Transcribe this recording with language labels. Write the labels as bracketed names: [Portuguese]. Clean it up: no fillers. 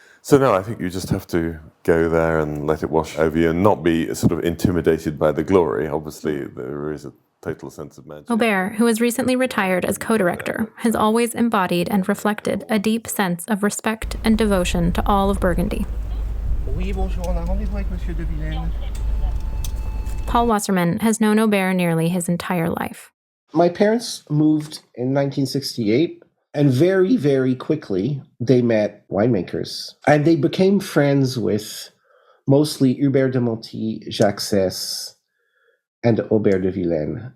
[English] So no, I think you just have to go there and let it wash over you and not be sort of intimidated by the glory. Obviously, there is a total sense of magic. Aubert, who has recently retired as co-director, has always embodied and reflected a deep sense of respect and devotion to all of Burgundy. [French] Oui, bonjour, on a rendez-vous avec Monsieur de Villaine. [English] Paul Wasserman has known Aubert nearly his entire life. My parents moved in 1968, and very, very quickly they met winemakers. And they became friends with mostly Hubert de Monti, Jacques Cesse, and Aubert de Villaine.